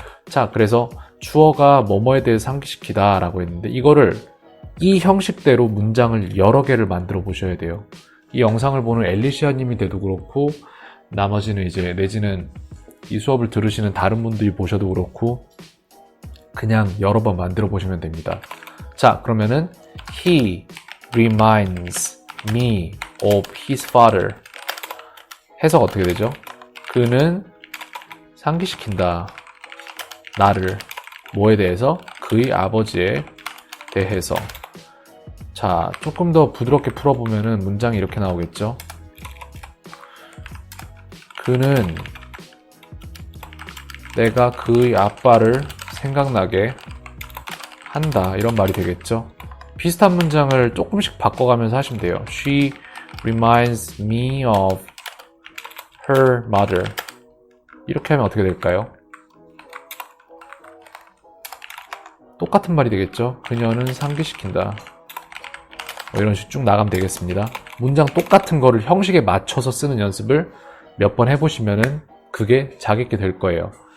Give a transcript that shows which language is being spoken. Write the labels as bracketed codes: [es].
[ko] 자, 그래서 주어가 뭐뭐에 대해 상기시키다 라고 했는데 이거를 이 형식대로 문장을 여러 개를 만들어 보셔야 돼요. 이 영상을 보는 엘리시아 님이 돼도 그렇고 나머지는 이제 내지는 이 수업을 들으시는 다른 분들이 보셔도 그렇고 그냥 여러 번 만들어 보시면 됩니다. 자, 그러면은 [en] He reminds me of his father. [ko] 해석 어떻게 되죠? 그는 상기시킨다. 나를. 뭐에 대해서? 그의 아버지에 대해서. 자, 조금 더 부드럽게 풀어보면은 문장이 이렇게 나오겠죠? 그는 내가 그의 아빠를 생각나게 한다 이런 말이 되겠죠. 비슷한 문장을 조금씩 바꿔가면서 하시면 돼요. [en] She reminds me of her mother. [ko] 이렇게 하면 어떻게 될까요? 똑같은 말이 되겠죠. 그녀는 상기시킨다. 이런 식으로 쭉 나가면 되겠습니다. 문장 똑같은 거를 형식에 맞춰서 쓰는 연습을 몇 번 해보시면은 그게 자기게 될 거예요.